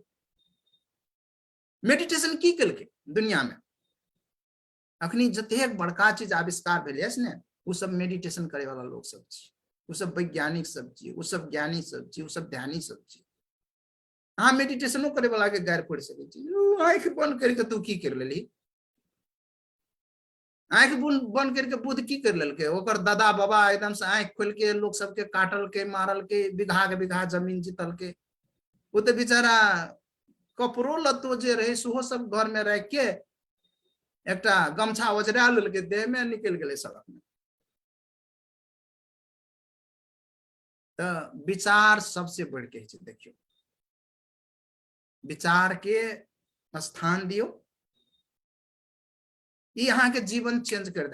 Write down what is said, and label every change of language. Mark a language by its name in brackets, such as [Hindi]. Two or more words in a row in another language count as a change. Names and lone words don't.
[Maithili] मेडिटेशन की केलके दुनिया में? अखनी जतेक बड़का चीज आविष्कार भेलै ने, वो सब मेडिटेशन करे वाला लोग सब छी, वो सब वैज्ञानिक सब छी, वो सब ज्ञानी सब छी, वो सब ध्यानी सब छी। हाँ, मेडिटेशनो करे वाला के गारि पढ़ सकै छी। आँख बंद करके तू की कर लेली? आँख बंद करके बुद्ध की कर लेलके? ओकर दादा बाबा एकदम से आँख खोल के लोग सबके काटल के, मारल के, बिघा जमीन जीतल के। वो तो बेचारा कपड़ो लत्तो जे रहे सेहो सब घर में रख के एकटा गमछा ओझरा लेलके, देह में निकल गेले सड़क में। तो विचार सबसे बढ़ के छै। देखियो, विचार के स्थान दियो, ई अहाँ के जीवन चेंज कर दे।